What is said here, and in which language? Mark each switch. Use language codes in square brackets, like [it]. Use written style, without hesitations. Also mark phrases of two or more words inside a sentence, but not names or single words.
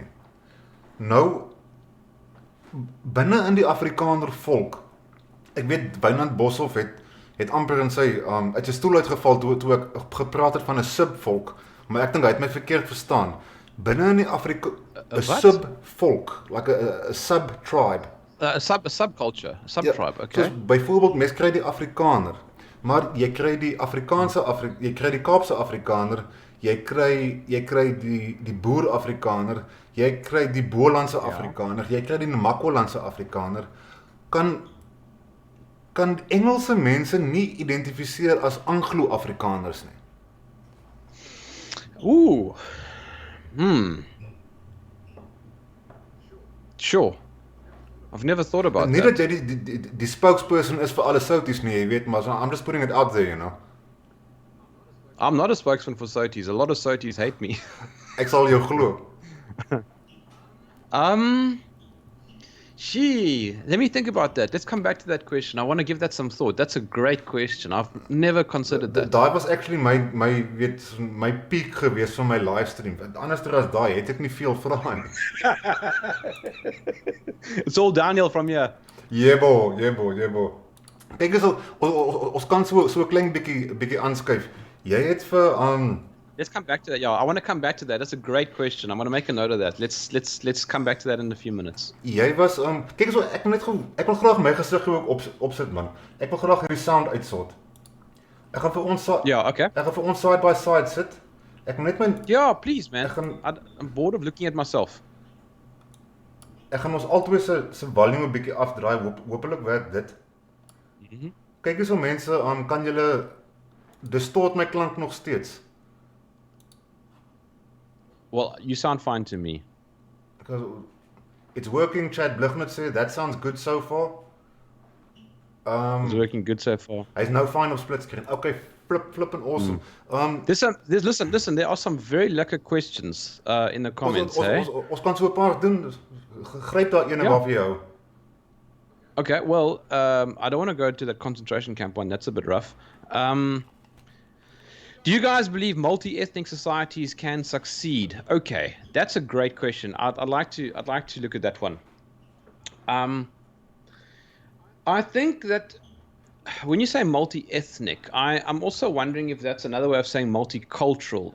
[af] Nou binne in die Afrikaner volk, ek weet Wynand Boshoff het amper in sy uit sy stoel uitgeval toe ek gepraat het van 'n subvolk, maar ek dink hy het my verkeerd verstaan. Binne in die subvolk, [en] like a sub-tribe. A subculture, a sub-tribe, okay. [af] So byvoorbeeld mens kry die Afrikaner. Maar jy kry die jy kry die Kaapse Afrikaner, jy kry die boer Afrikaner, jy kry die Bolandse Afrikaner, jy kry die Namakolandse Afrikaner. Kan Engelse mense nie identifiseer as Anglo-Afrikaners nie? [en] Ooh. Sure. I've never thought about [af] Nie [en] that. [af] dat jy die spokesperson is vir alle Souties nie, jy weet, maar [en] I'm just putting it out there, you know. I'm not a spokesman for Soties. A lot of Soties hate me. [af] Ek sal jou glo. [en] Let me think about that. Let's come back to that question. I want to give that some thought. That's a great question. I've never considered that. [af] Daai was actually my peak gewees van my livestream. Anderster as daai het ek nie veel vrae nie. [en] It's all downhill from here. Jebo. [af] Kyk eens, ons kan so 'n klein bietjie aanskuif. Jy het vir [en] Let's come back to that. Yeah, I want to come back to that. That's a great question. I want to make a note of that. Let's come back to that in a few minutes. [af] Jy was kyk so ek wil graag my gesig ook opsit man. Ek wil graag hierdie sound uitsort. Ek gaan vir ons okay. Ek gaan vir ons [en] side by side [af] sit. Ek moet net my [en] Yeah, please man. I'm bored of looking at myself. [af] Ek gaan ons albei se volume 'n bietjie afdraai. Hoopelik werk dit. Kyk eens hoe mense kan julle distort my klank nog steeds. [en] Well, you sound fine to me. Because it's working, Chad Blighnet said. That sounds good so far. It's working good so far. [af] Hy's nou fine op [en] split screen. Okay, flipping awesome. Listen, there are some very lekker questions in the comments, [af] ons kan so 'n paar doen. Gryp daar een waarvan jy hou. [en] Okay, well, I don't want to go to that concentration camp one. That's a bit rough. Do you guys believe multi-ethnic societies can succeed? Okay, that's a great question. I'd like to look at that one. I think that when you say multi-ethnic, I'm also wondering if that's another way of saying multicultural.